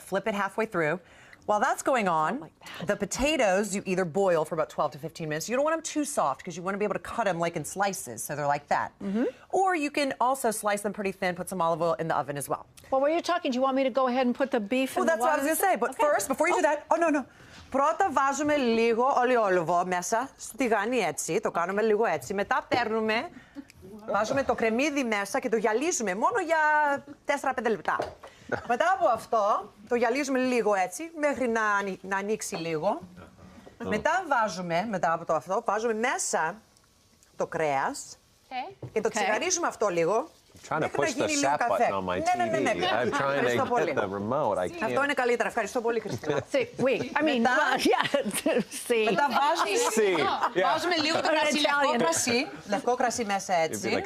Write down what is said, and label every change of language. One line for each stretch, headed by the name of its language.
English: Flip it halfway through. While that's going on, the potatoes you either boil for about 12 to 15 minutes. You don't want them too soft because you want to be able to cut them like in slices, so they're like that. Or you can also slice them pretty thin, put some olive oil in the oven as well. Well, while you're talking, do you want me to go ahead and put the beef in the that's what I was going to say. But first, before you do that, no.
Greek: Πρώτα βάζουμε λίγο ολιόλογο μέσα στο τηγάνι έτσι, το κάνουμε λίγο έτσι. Μετά παίρνουμε, βάζουμε το κρεμμύδι μέσα και το γυαλίζουμε μόνο για 4-5 λεπτά. Μετά από αυτό, το γυαλίζουμε λίγο έτσι, μέχρι να ανοίξει λίγο. Μετά βάζουμε μέσα το κρέας και το τσιγαρίζουμε αυτό λίγο.
English: Trying to push the sap button on my TV. I'm trying to hit the remote. I can't.
Greek: Αυτό είναι καλύτερα. Ευχαριστώ πολύ, Χριστίνα. Μετά βάζουμε λίγο το κρασί, λευκό κρασί μέσα έτσι.